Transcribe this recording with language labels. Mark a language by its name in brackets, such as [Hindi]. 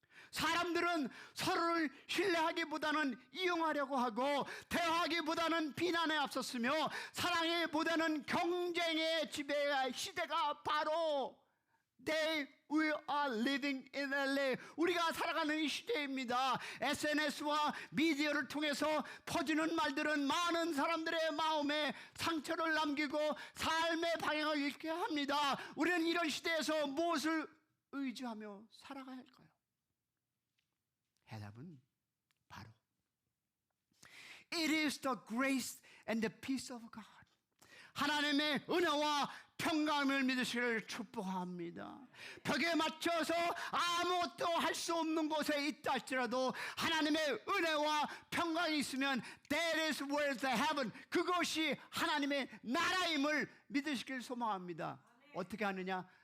[Korean] 사람들은 서로를 신뢰하기보다는 이용하려고 하고, 대화하기보다는 비난에 앞섰으며, 사랑하기보다는 경쟁의 지배의 시대가 바로 [English] we are living in LA, [Korean] 우리가 살아가는 이 시대입니다. SNS와 미디어를 통해서 퍼지는 말들은 많은 사람들의 마음에 상처를 남기고 삶의 방향을 잃게 합니다. 우리는 이런 시대에서 무엇을 의지하며 살아가야 할까요? 해답은 바로 [English] It is the grace and the peace of God. [Korean] 하나님의 은혜와 평강을 믿으시기를 축복합니다. 벽에 맞춰서 아무것도 할 수 없는 곳에 있다 할지라도 하나님의 은혜와 평강이 있으면 [English] That is where the heaven, [Korean] 그것이 하나님의 나라임을 믿으시기를 소망합니다. 어떻게 하느냐?